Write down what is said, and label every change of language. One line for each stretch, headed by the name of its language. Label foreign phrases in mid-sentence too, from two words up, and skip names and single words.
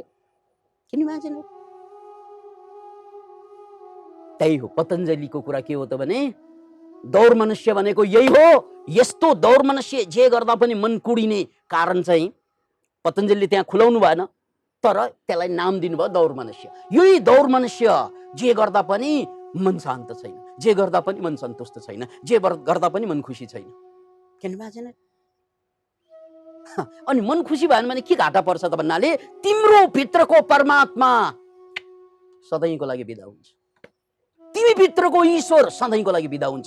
Nepali: किन इमेजिन? त्यही हो पतञ्जलिको कुरा। के हो त भने दौर मनुष्य भनेको यही हो। यस्तो दौर मनुष्य जे गर्दा पनि मन कुडिने कारण चाहिँ पतञ्जलिले त्यहाँ खुलाउनु भएन, तर त्यसलाई नाम दिनुभयो दौर मनुष्य। यही दौर मनुष्य जे गर्दा पनि मन शान्त छैन, जे गर्दा पनि मन सन्तुष्ट छैन, जे गर्दा पनि मन खुसी छैन।
English: Can you imagine?
Nepali: अनि मन खुसी भएन भने के घाटा पर्छ त भन्नाले तिम्रो भित्रको परमात्मा सधैँको लागि बिदा हुन्छ, तिमी भित्रको ईश्वर सधैँको लागि बिदा हुन्छ।